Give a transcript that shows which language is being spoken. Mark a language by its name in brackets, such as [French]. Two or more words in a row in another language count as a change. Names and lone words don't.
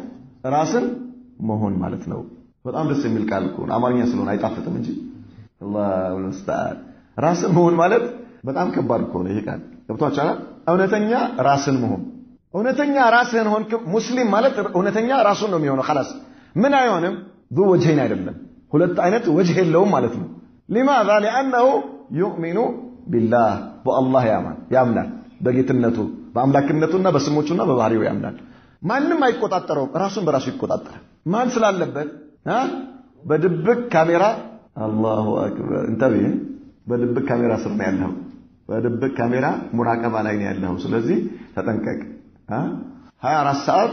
[Amharic] ራስን መሆን ማለት ነው በጣም ደስ የሚል ቃል እኮ አማርኛ ስለሆነ አይጣፍጥም እንጂ [Arabic] الله المستعان [Amharic] ራስን መሆን ማለት በጣም ከባድ እኮ ነው ይሄ ቃል ገብቷችኋል እውነተኛ ራስን መሆን እውነተኛ ራስን ሆንክ ሙስሊም ማለት እውነተኛ ራሱን ነው የሚሆነው خلاص ምን አይሆንም [Arabic] ذو وجهين [Amharic] አይደለም ሁለት አይነት ወጅህ የለውም ማለት ነው [Arabic] لماذا لانه يؤمن بالله والله [Amharic] ያምናል በጌትነቱ በአምላክነቱና በስሞቹና በባህሪው ያምናል ማንንም አይቆጣጠረው ራሱን በራሱ ይቆጣጠራል ማን ስላለበት በድብቅ ካሜራ [Arabic] الله أكبر [Amharic] እንተብህ በድብቅ ካሜራ ስር ነው ያለው በድብቅ ካሜራ ሙራቀባ ላይ ነው ያለው ስለዚህ ተጠንቀቅ 24 ሰዓት